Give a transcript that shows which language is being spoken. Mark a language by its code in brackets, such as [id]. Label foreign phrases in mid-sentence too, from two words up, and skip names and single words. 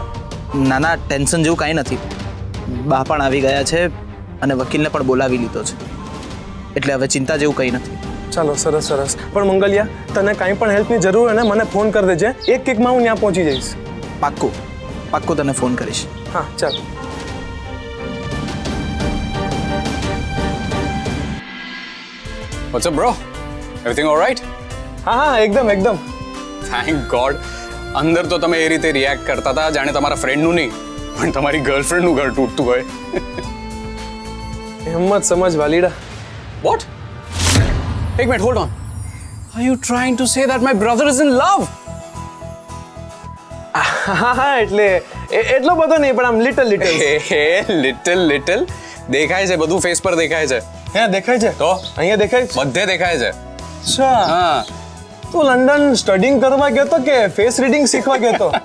[gu] ના ના, ટેન્શન જેવું કાંઈ નથી. બા પણ આવી ગયા છે અને વકીલને પણ બોલાવી લીધો છે, એટલે હવે ચિંતા જેવું કંઈ નથી. ચાલો, સરસ સરસ. પણ મંગલિયા, તને કાંઈ પણ હેલ્પની જરૂર હોય ને મને ફોન કરી દેજે. એક કિકમાં હું ત્યાં પહોંચી જઈશ. પાક્કું પાક્કું તને ફોન કરીશ. હા, ચાલ. [en] What's up, bro? Everything all right? [gu] હા હા, એકદમ એકદમ. [en] Thank God. [gu] અંદર તો તમે એ રીતે રિએક્ટ કરતા હતા જાણે તમારા ફ્રેન્ડનું નહીં પણ તમારી ગર્લફ્રેન્ડનું ઘર તૂટતું હોય. હિંમત સમજ વાલીડા. [en] What? [gu] એક મિનિટ, [en] hold on. Are you trying to say that my brother is in love? [gu] હા હા, એટલે એટલો બધો નહીં, પણ આમ [en] little little. [gu] લિટલ દેખાય છે, બધું ફેસ પર દેખાય છે. હે, દેખાય છે? તો અહીંયા દેખાય છે? બધે દેખાય છે. અચ્છા, હા, તું લંડન સ્ટડીંગ કરવા ગયો તો કે [en] face reading [gu] શીખવા ગયો તો?